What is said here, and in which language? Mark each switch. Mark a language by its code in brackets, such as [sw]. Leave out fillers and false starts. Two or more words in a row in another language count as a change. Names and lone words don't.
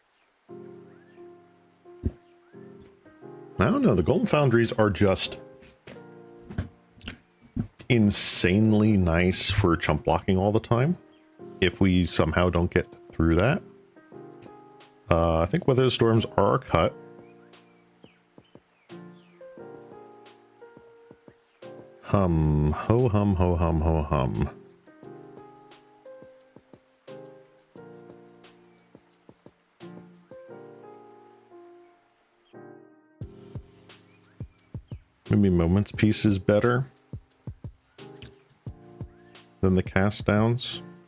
[en] I don't know. The golem foundries are just insanely nice for chump blocking all the time. If we somehow don't get through that. I think Weather the Storms are a cut. Hum, ho hum, ho hum, ho hum. Maybe Moments Piece is better than the cast downs.